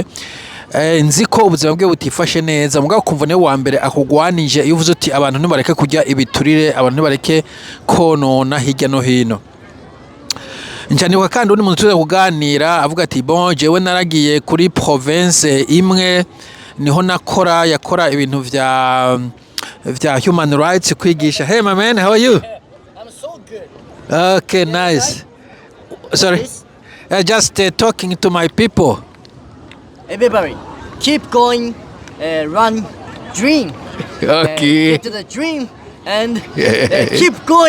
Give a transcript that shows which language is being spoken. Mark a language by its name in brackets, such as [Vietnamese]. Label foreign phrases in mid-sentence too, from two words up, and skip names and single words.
[Rundi] Nzi ko ubuzima bwe butifashe neza mugabo kumva ne wa mbere akugwanije iyo uvuze uti abantu ntibareke kujya ibiturire, abantu ntibareke konona hirya no hino. Njaniwa kandi undi muntu tuza kuganira avuga ati bon jewe naragiye kuri province imwe niho yakora ibintu vya [English] human rights [Rundi] kwigisha. [English] Hey my man, how are you? I'm so good. Okay, nice. Sorry. Just talking to my people. Everybody, keep going, run, dream. Okay. Get to the dream and keep going.